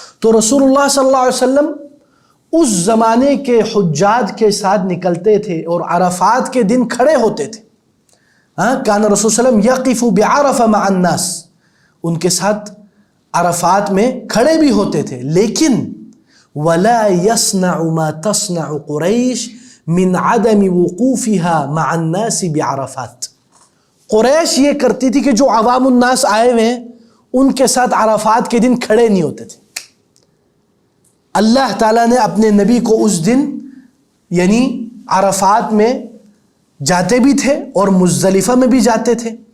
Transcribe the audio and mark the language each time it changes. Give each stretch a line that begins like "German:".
Urdu: تو رسول اللہ صلی اللہ علیہ وسلم اس زمانے کے حجاج کے ساتھ نکلتے تھے اور عرفات کے دن کھڑے ہوتے تھے.
Arabic: کان رسول صلی اللہ علیہ وسلم یقف بعرفہ مع الناس،
Urdu: ان کے ساتھ عرفات میں کھڑے بھی ہوتے تھے. لیکن
Arabic: ولا يصنع ما تصنع قریش من عدم وقوفها مع الناس بعرفات.
Urdu: قریش یہ کرتی تھی کہ جو عوام الناس آئے ہوئے ہیں ان کے ساتھ عرفات کے دن کھڑے نہیں ہوتے تھے. اللہ تعالیٰ نے اپنے نبی کو اس دن یعنی عرفات میں جاتے بھی تھے اور مزدلفہ میں بھی جاتے تھے.